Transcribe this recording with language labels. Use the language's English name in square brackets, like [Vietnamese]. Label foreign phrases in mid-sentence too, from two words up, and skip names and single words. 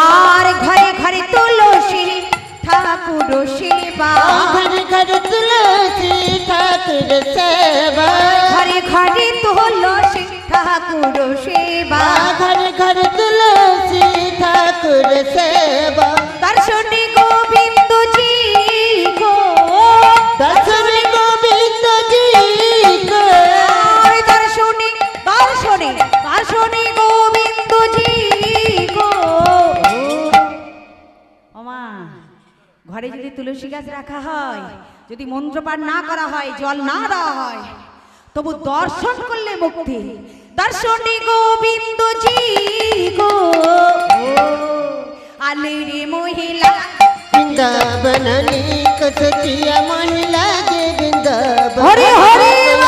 [Bangla] আর ঘরে ঘরে তুলসী ঠাকুর সেবা, [Hindi] घर घर तुलसी ठाकुर सेवा, [Bangla] ঘরে ঘরে তুলসী ঠাকুর সেবা। [Hindi] घर घर तुलसी ठाकुर सेवा। [Bangla] দর্শনে গোবিন্দ জি গো, [Hindi] दर्शन गोविंद जी को, [Bangla] আর দর্শনে দর্শনে দর্শনে গোবিন্দ জি গো। ওমা, ঘরে যদি তুলসী গাছ রাখা হয়, যদি মন্ত্রপাঠ না করা হয়, জল না দেওয়া হয়, তবু দর্শন করলে মুক্তি। দর্শনে গোবিন্দ জি গো, আলে রে মহিলা [Hindi] वृंदावननी को, सखिया मोहे लागे वृंदावननी हरे हरे को।